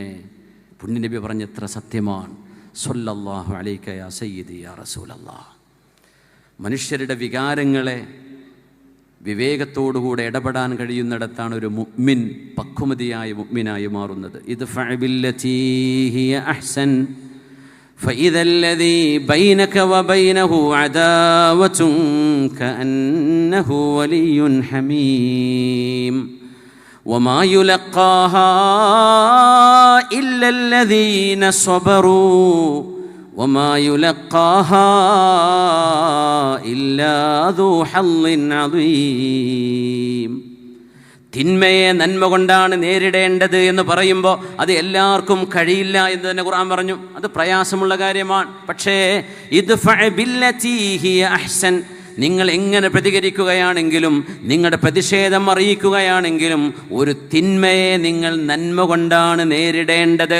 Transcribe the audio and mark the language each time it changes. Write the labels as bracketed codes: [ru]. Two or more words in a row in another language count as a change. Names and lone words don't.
[ml] പുണ്യ നബി പറഞ്ഞ എത്ര സത്യമാണ്. [ar] صلى الله عليك يا سيدي يا رسول الله. [ml] മനുഷ്യരുടെ വികാരങ്ങളെ വിവേകത്തോടുകൂടെ ഇടപെടാൻ കഴിയുന്നിടത്താണ് ഒരു മുഅ്മിൻ പക്വമതിയായ മുഅ്മിനായി മാറുന്നത്. [ar] ادفع بالتي هي أحسن فإذا الذي بينك وبينه عداوة كأنه ولي حميم وما يلقاها إلا الذين صبروا وما يلقاها إلا ذو حظ عظيم. [ml] തിന്മയെ നന്മ കൊണ്ടാണ് നേരിടേണ്ടത് എന്ന് പറയുമ്പോൾ അത് എല്ലാവർക്കും കഴിയില്ല എന്ന് തന്നെ ഖുർആൻ പറഞ്ഞു. അത് പ്രയാസമുള്ള കാര്യമാണ്. പക്ഷേ [ar] ادفع بالتي هي أحسن, [ml] നിങ്ങൾ എങ്ങനെ പ്രതികരിക്കുകയാണെങ്കിലും, നിങ്ങളുടെ പ്രതിഷേധം അറിയിക്കുകയാണെങ്കിലും, ഒരു തിന്മയെ നിങ്ങൾ നന്മ കൊണ്ടാണ് നേരിടേണ്ടത്.